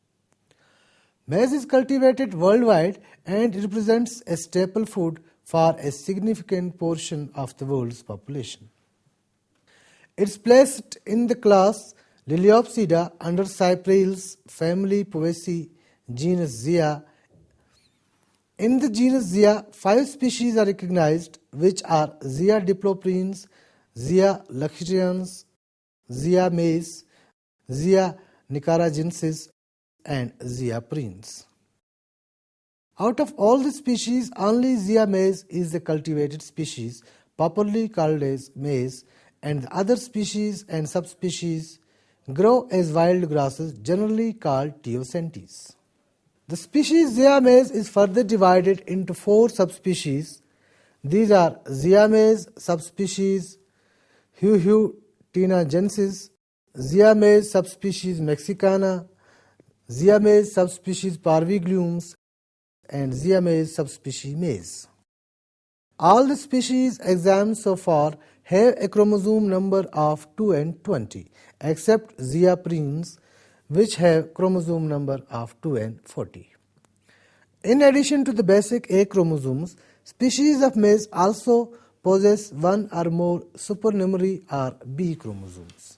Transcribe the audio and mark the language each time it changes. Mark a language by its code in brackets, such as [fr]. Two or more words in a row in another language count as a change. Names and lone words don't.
[en] Maize is cultivated worldwide and represents a staple food for a significant portion of the world's population. It's placed in the class Liliopsida under Cyprales, family Poaceae, genus Zea. In the genus Zea, 5 species are recognized, which are Zea diploprines, Zea lacrians, Zea maize, Zea nicaragensis, and Zea prins. Out of all the species, only Zea maize is the cultivated species, popularly called as maize, and the other species and subspecies grow as wild grasses, generally called teosyntes. The species Zea maize is further divided into 4 subspecies. These are Zea maize subspecies Huhutenagensis, Zea maize subspecies mexicana, Zea maize subspecies parviglumes, and Zea maize subspecies maize. All the species examined so far have a chromosome number of 2 and 20, except Zea prins, which have chromosome number of 2 and 40. In addition to the basic A chromosomes, species of maize also possess 1 or more supernumerary or B chromosomes.